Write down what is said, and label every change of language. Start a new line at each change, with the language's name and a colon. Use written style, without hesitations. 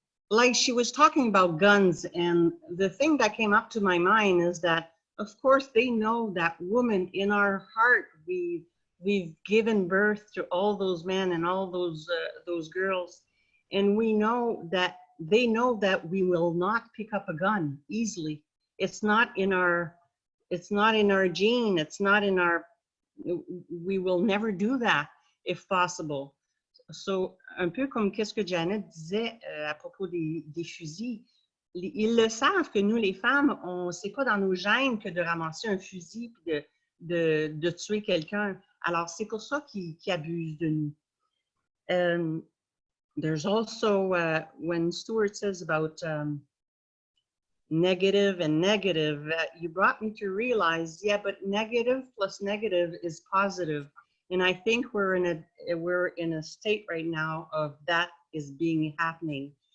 English: Like she was talking about guns, and the thing that came up to my mind is that, of course, they know that women in our heart, we've given birth to all those men and all those girls, and we know that they know that we will not pick up a gun easily. It's not in our gene. It's not in our. We will never do that if possible.
French: So, un peu comme qu'est-ce que Janet disait à propos des fusils. Ils le savent que nous, les femmes, c'est pas dans nos gènes que de ramasser un fusil puis de tuer quelqu'un. Alors, c'est pour ça qu'ils abusent de nous.
English: There's also, when Stuart says about negative and negative, you brought me to realize, yeah, but negative plus negative is positive. And I think we're in a state right now of that is happening.